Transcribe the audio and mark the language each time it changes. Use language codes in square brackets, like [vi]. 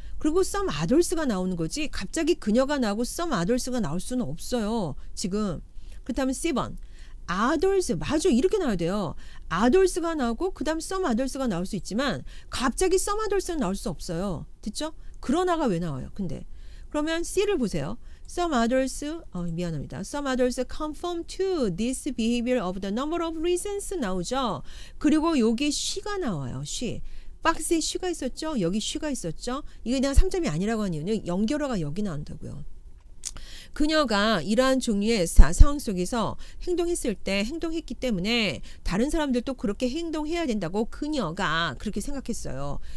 [ko] 그리고 [en] some others [ko] 가 나오는 거지 갑자기 그녀가 나오고 some others가 나올 수는 없어요. 지금. 그렇다면 C번 others 맞아 이렇게 나와야 돼요. others가 나오고 그 다음 [en] some others [ko] 가 나올 수 있지만 갑자기 some others는 나올 수 없어요. 됐죠? 그러나가 왜 나와요? 근데 그러면 C를 보세요. [en] Some others, [ko] 미안합니다. [en] Some others conform to this behavior of the number of reasons [ko] 나오죠. 그리고 여기 she가 나와요. she. 박스에 she가 있었죠. 여기 she가 있었죠. 이게 그냥 3점이 아니라고 하는 이유는 연결어가 여기 나온다고요. 그녀가 이러한 종류의 상황 속에서 행동했을 때 행동했기 때문에 다른 사람들도 그렇게 행동해야 된다고 그녀가 그렇게 생각했어요.